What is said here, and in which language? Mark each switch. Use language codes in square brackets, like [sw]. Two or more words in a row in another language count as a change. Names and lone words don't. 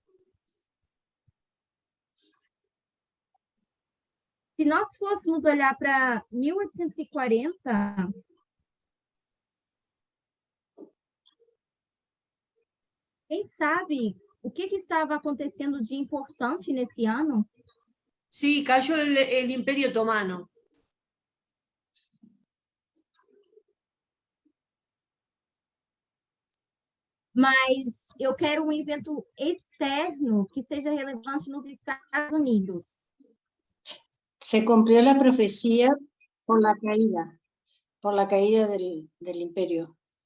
[pt] Se nós fôssemos olhar para 1840, quem sabe o que estava acontecendo de importante nesse ano? [es] Sí, cayó el Imperio Otomano. [pt] Mas eu quero um evento externo que seja relevante nos Estados Unidos. [es] Se cumplió la profecía por la caída del imperio.